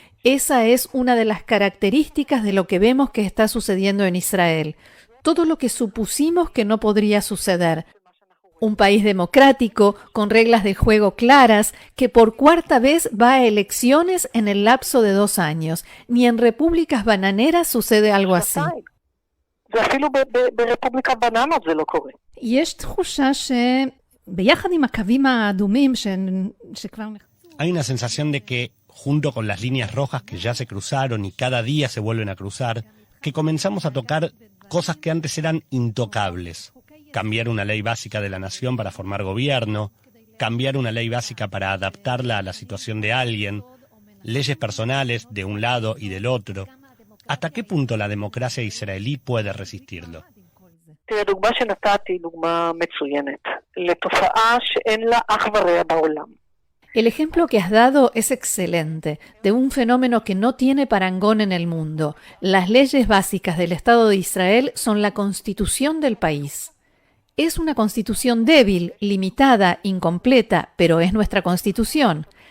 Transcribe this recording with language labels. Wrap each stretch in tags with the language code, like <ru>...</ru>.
<es>Esa es una de las características de lo que vemos que está sucediendo en Israel. Todo lo que supusimos que no podría suceder. Un país democrático, con reglas de juego claras, que por cuarta vez va a elecciones en el lapso de 2 años. Ni en repúblicas bananeras sucede algo así.</es> <he>ואפילו ברפובליקת בננות זה לא קורה. יש תחושה שביחד עם הקווים האדומים שכבר...</he> <es>Hay una sensación de que, junto con las líneas rojas que ya se cruzaron y cada día se vuelven a cruzar, que comenzamos a tocar cosas que antes eran intocables. Cambiar una ley básica de la nación para formar gobierno, cambiar una ley básica para adaptarla a la situación de alguien, leyes personales de un lado y del otro. ¿Hasta qué punto la democracia israelí puede resistirlo?</es> <he>תראה, דוגמה שנתתי היא דוגמה מצוינת לתופעה שאין לה אח ורע בעולם.</he> <es>El ejemplo que has dado es excelente, de un fenómeno que no tiene parangón en el mundo. Las leyes básicas del Estado de Israel son la constitución del país. Es una constitución débil, limitada, incompleta, pero es nuestra constitución.</es>